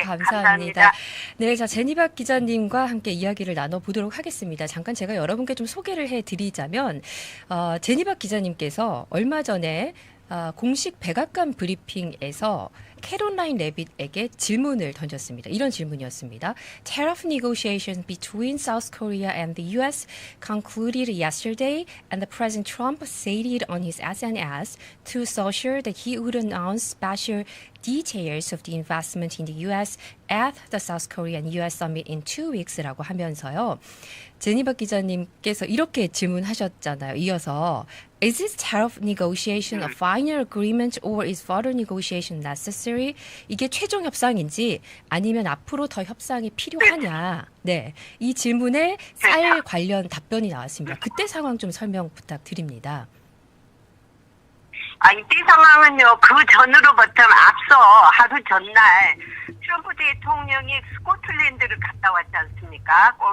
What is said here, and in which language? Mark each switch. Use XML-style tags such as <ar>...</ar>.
<ko>감사합니다. 네, 자, 제니박 기자님과 함께 이야기를 나눠보도록 하겠습니다. 잠깐 제가 여러분께 좀 소개를 해드리자면, 제니박 기자님께서 얼마 전에 공식 백악관 브리핑에서 캐롤라인 레빗에게 질문을 던졌습니다. 이런 질문이었습니다.</ko> <en>Tariff negotiations between South Korea and the U.S. concluded yesterday, and the President Trump stated on his SNS to social that he would announce special details of the investment in the U.S. at the South Korea and U.S. summit in 2 weeks</en> <ko>라고 하면서요. 제니박 기자님께서 이렇게 질문하셨잖아요. 이어서</ko> <en>Is this tariff negotiation a final agreement or is further negotiation necessary?</en> <ko>이게 최종 협상인지 아니면 앞으로 더 협상이 필요하냐? 네, 이 질문에 쌀 관련 답변이 나왔습니다. 그때 상황 좀 설명 부탁드립니다. 이때 상황은요, 그 전으로부터 앞서 하루 전날 트럼프 대통령이 스코틀랜드를 갔다 왔지 않습니까?</ko>